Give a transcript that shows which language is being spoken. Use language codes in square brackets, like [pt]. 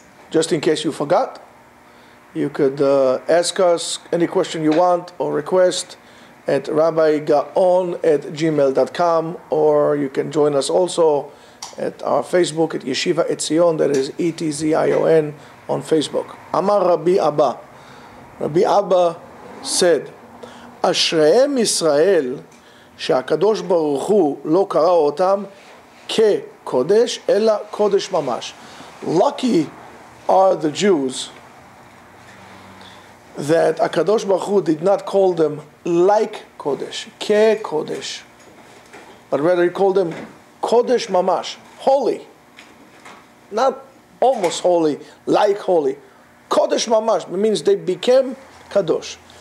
[en] Just in case you forgot, you could ask us any question you want or request at rabbigaon@gmail.com, or you can join us also at our Facebook at Yeshiva Etzion, that is Etzion on Facebook. [he] Amar Rabbi Abba. [en] Rabbi Abba said, [he] אשריהם ישראל שהקדוש ברוך הוא לא קרא אותם כקודש אלא קודש ממש. [en] Lucky are the Jews that HaKadosh Baruch Hu did not call them like Kodesh, ke-Kodesh, but rather he called them Kodesh Mamash, holy. Not almost holy, like holy. Kodesh Mamash means they became Kadosh.